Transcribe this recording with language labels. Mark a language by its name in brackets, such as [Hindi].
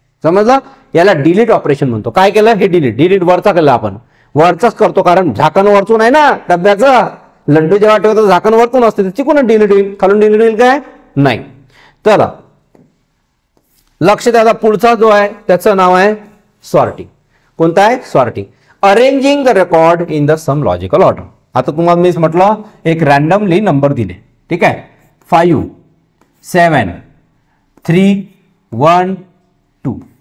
[Marathi] समजलं, याला delete operation म्हणतो. काय केलं, हे डिलीट वरचा केलं आपण, वरचाच करतो, कारण झाकण वरतून आहे ना डब्याचं. लड्डू जेव्हा ठेवतो झाकण वरतून असते, चिकून डिलीट होईल, खालून डिलीट होईल काय, नाही. तर लक्ष द्या, पुढचा जो आहे त्याचं नाव आहे सॉर्टिंग. कोणता आहे, sorting. [English] Arranging the record in the some logical order. [Marathi] आता तुम्हाला मी म्हटलं एक रॅन्डमली नंबर दिले, ठीक आहे, 5, 7, 3, 1, 2.